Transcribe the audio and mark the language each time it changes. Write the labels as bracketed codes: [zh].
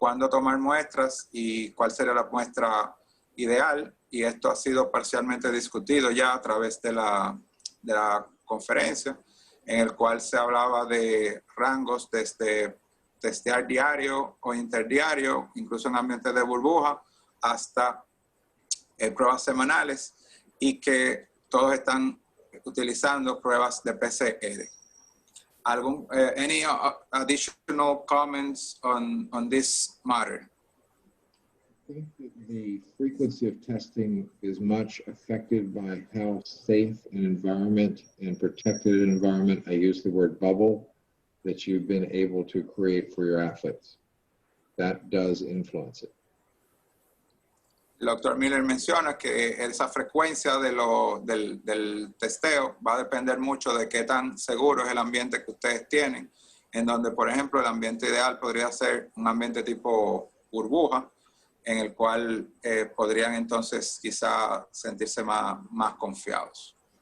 [es] tomar muestras y cuál sería la muestra ideal, y esto ha sido parcialmente discutido ya a través de la conferencia, en el cual se hablaba de rangos desde testear diario o interdiario, incluso en ambientes de burbuja, hasta pruebas semanales, y que todos están utilizando pruebas de PCR. [en] Any additional comments on this matter? think that the frequency of testing is much affected by how safe an environment and protected an environment, I use the word bubble, that you've been able to create for your athletes. That does influence it. [es] El doctor Miller menciona que esa frecuencia del testeo va a depender mucho de qué tan seguro es el ambiente que ustedes tienen, en donde, por ejemplo, el ambiente ideal podría ser un ambiente tipo burbuja, en el cual podrían entonces quizá sentirse más confiados.